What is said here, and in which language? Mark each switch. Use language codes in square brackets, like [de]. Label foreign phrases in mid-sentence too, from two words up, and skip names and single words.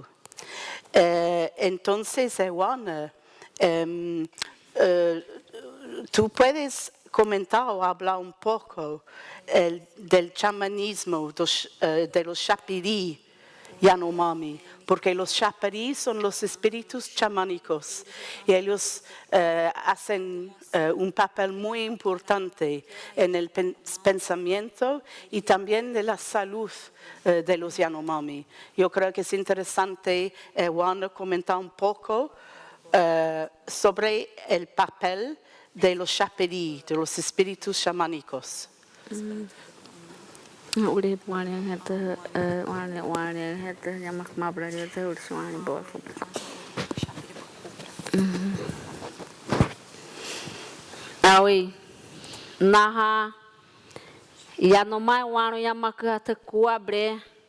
[es] Entonces, Juana, tú puedes comentar o hablar un poco del chamanismo de los Chapirí Yanomami, porque los Chapirí son los espíritus chamánicos y ellos hacen un papel muy importante en el pensamiento y también de la salud de los Yanomami. Yo creo que es interesante, Juana, comentar un poco sobre el papel de los Chapirí, de los espíritus chamánicos. [guu] Awi, naha, Yanomai wano yamaka te kuabre,